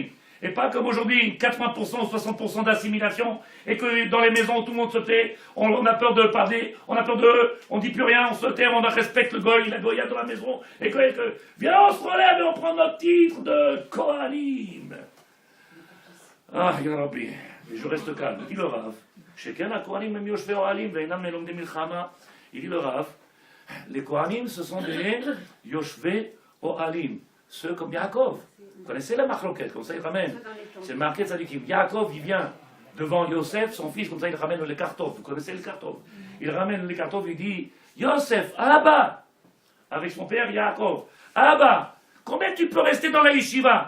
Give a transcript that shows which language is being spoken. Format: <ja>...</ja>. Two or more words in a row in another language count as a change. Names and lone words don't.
<fr>Et pas comme aujourd'hui, 80% ou 60% d'assimilation, et que dans les maisons où tout le monde se tait, on a peur de parler, on a peur d'eux, on dit plus rien, on se tait, on respecte le goy, la goya dans la maison, et que viens, on se relève et on prend notre titre de Kohanim. Ah, Rabbi, et je reste calme. Il dit le Rav,</fr> <he>שכן הכהנים הם יושבי אהלים ואינם מלומדים מלחמה.</he> <fr>Il dit le Rav, les Kohanim, ce sont des</fr> <he>יושבי אהלים,</he> <fr>ceux comme Yaakov. Vous connaissez la marloquette, comme ça il ramène. C'est marqué Tzadikim. Yaakov, il vient devant Yosef, son fils, comme ça il ramène les cartofs. Vous connaissez les cartofs? Il ramène les cartofs, il dit Yosef, Abba, avec son père Yaakov, Abba, combien tu peux rester dans la yeshiva?</fr>